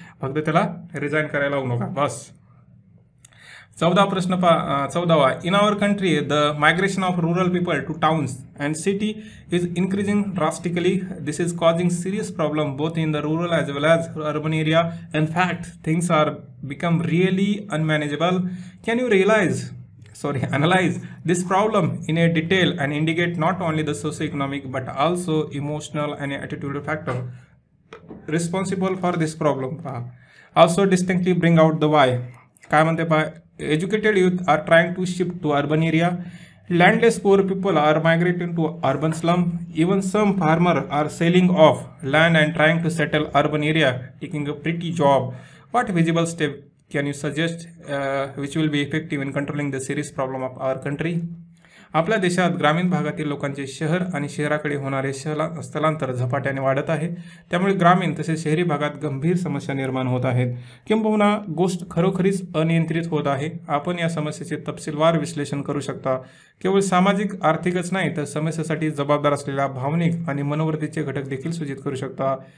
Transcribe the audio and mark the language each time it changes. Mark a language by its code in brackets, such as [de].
[mr] फक्त त्याला रिझाईन करायला लावू नका बस. 14वा प्रश्न 14वा. [en] In our country the migration of rural people to towns and city is increasing drastically. This is causing serious problem both in the rural as well as urban area. In fact, things are become really unmanageable. Can you analyze this problem in a detail and indicate not only the socio-economic but also emotional and attitudinal factor responsible for this problem? Also distinctly bring out the why. [mr] काय म्हणते [en] educated youth are trying to shift to urban area. Landless poor people are migrating to urban slum. Even some farmers are selling off land and trying to settle urban area, taking a pretty job. What visible step can you suggest which will be effective in controlling the serious problem of our country? [mr] आपल्या देशात ग्रामीण भागातील लोकांचे शहर आणि शहराकडे होणारे स्थलांतर झपाट्याने वाढत आहे. त्यामुळे ग्रामीण तसेच शहरी भागात गंभीर समस्या निर्माण होत आहेत. किंबहुना गोष्ट खरोखरीच अनियंत्रित होत आहे. आपण या समस्येचे तपशीलवार विश्लेषण करू शकता. केवळ सामाजिक आर्थिकच नाही तर समस्येसाठी जबाबदार असलेल्या भावनिक आणि मनोवृत्तीचे घटक देखील सूचित करू शकता.